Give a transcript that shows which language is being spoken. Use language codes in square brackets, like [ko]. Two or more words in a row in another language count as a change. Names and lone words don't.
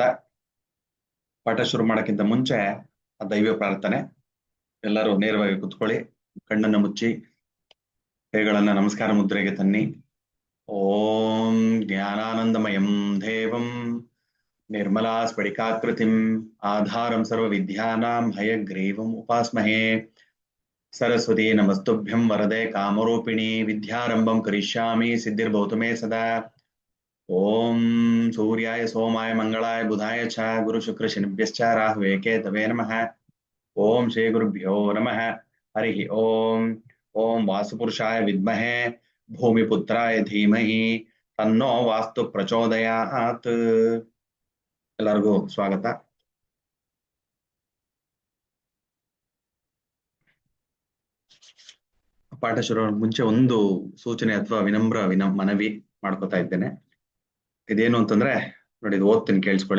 [kn] ಪಾಠ ಶುರು ಮಾಡೋಕ್ಕಿಂತ ಮುಂಚೆ ದೈವ ಪ್ರಾರ್ಥನೆ. ಎಲ್ಲರೂ ನೇರವಾಗಿ ಕುತ್ಕೊಳ್ಳಿ, ಕಣ್ಣನ್ನು ಮುಚ್ಚಿ ಕೈಗಳನ್ನ ನಮಸ್ಕಾರ ಮುದ್ರೆಗೆ ತನ್ನಿ. [sa] ಓಂ ಜ್ಞಾನಾನಂದಮಯಂ ದೇವಂ ನಿರ್ಮಲಾ ಸ್ಫಟಿಕಾಕೃತಿಂ ಆಧಾರಂ ಸರ್ವ ವಿದ್ಯಾನಾಂ ಹಯಗ್ರೀವಂ ಉಪಾಸ್ಮಹೇ. सरस्वती नमस्तुभ्यं वरदे कामरूपिणी विद्यारंभं करिष्यामि सिद्धिर्भवतु मे सदा. ओम सूर्याय सोमाय मंगलाय बुधाय च गुरु शुक्र शनिभ्यश्च राहवे केतवे नमः. ओम श्री गुरुभ्यो नमः. हरि ओम. ओम वासुपुरुषाय विद्महे भूमिपुत्राय धीमहि तन्नो वास्तु प्रचोदयात्. [kn] ಎಲ್ಲರಿಗೂ ಸ್ವಾಗತ. ಪಾಠ ಶುರು ಮುಂಚೆ ಒಂದು ಸೂಚನೆ ಅಥವಾ ಮನವಿ ಮಾಡ್ಕೋತಾ ಇದ್ದೇನೆ. ಇದೇನು ಅಂತಂದ್ರೆ ನೋಡಿ, ಇದು ಓದ್ತೀನಿ, ಕೇಳಿಸ್ಕೊಳ್ಳಿ.